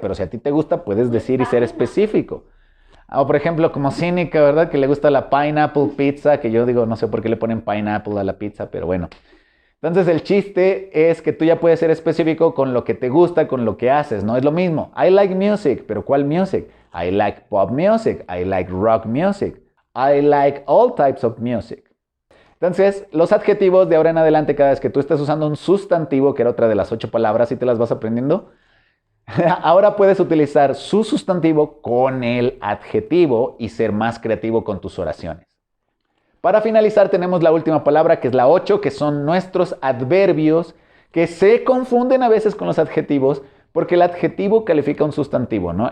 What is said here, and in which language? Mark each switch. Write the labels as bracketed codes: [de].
[es] Pero si a ti te gusta, puedes decir y ser específico. O por ejemplo, como cínica, ¿verdad? Que le gusta la pineapple pizza, que yo digo, no sé por qué le ponen pineapple a la pizza, pero bueno. Entonces el chiste es que tú ya puedes ser específico con lo que te gusta, con lo que haces, ¿no? Es lo mismo. [en] I like music, [es] pero ¿cuál [en] music? I like pop music, I like rock music, I like all types of music. [es] Entonces, los adjetivos de ahora en adelante, cada vez que tú estés usando un sustantivo, que era otra de las 8 palabras, y te las vas aprendiendo, ahora puedes utilizar su sustantivo con el adjetivo y ser más creativo con tus oraciones. Para finalizar tenemos la última palabra, que es la 8, que son nuestros adverbios, que se confunden a veces con los adjetivos, porque el adjetivo califica un sustantivo, ¿no?